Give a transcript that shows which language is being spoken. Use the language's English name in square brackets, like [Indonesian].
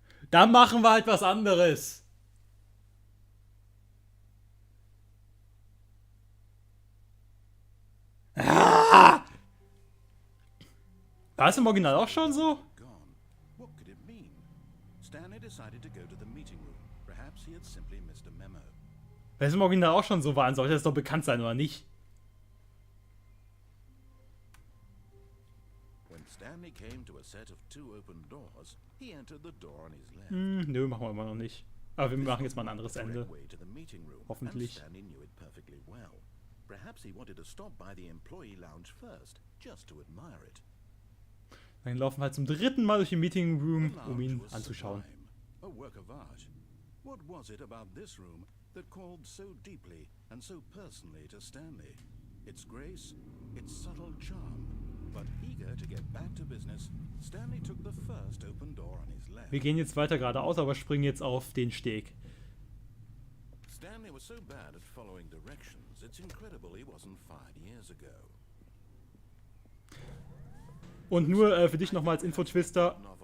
[German] Dann machen wir halt was anderes. Ah! War es im Original auch schon so? [English] What could it mean? Stanley decided to go to the meeting room. Perhaps he had simply missed a memo. [German] Wenn es im Original auch schon so war, dann sollte es doch bekannt sein, oder nicht? [English] When Stanley came to a set of 2 open doors, he entered the door on his left. [German] Nö, machen wir immer noch nicht. Aber wir machen jetzt mal ein anderes Ende. Hoffentlich. [English] Stanley knew it perfectly well. Perhaps he wanted to stop by the employee lounge first, just to admire it. [German] Dann laufen wir halt zum 3. Mal durch den Meeting Room, um ihn anzuschauen. [English] A work of art. What was it about this room that called so deeply and so personally to Stanley? Its grace, its subtle charm. But eager to get back to business, Stanley took the first open door on his left. [German] Wir gehen jetzt weiter geradeaus, aber springen jetzt auf den Steg. [English] Stanley was so bad at following directions, it's incredible he wasn't fired years ago. [German] Und nur für dich nochmal als Info, Twister.